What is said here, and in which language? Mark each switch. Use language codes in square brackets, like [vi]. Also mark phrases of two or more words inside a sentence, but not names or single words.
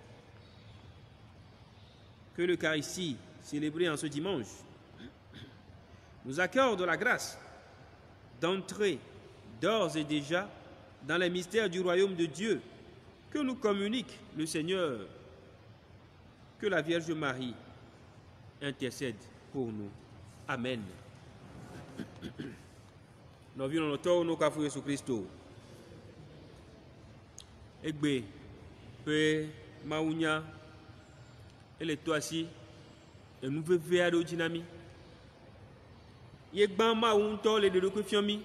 [fr] Que l'Eucharistie, célébrée en ce dimanche, nous accorde la grâce d'entrer d'ores et déjà dans les mystères du royaume de Dieu que nous communique le Seigneur. Que la Vierge Marie intercède pour nous. Amen. [ee] Nɔvi lɔlɔtɔwo no kafu Yesu Kristo. Egbe ƒe mawunya ele to asi enu veve aɖewo dzi na mi. Ye gbã Mawu ŋutɔ le ɖeɖokui fiɔ mi.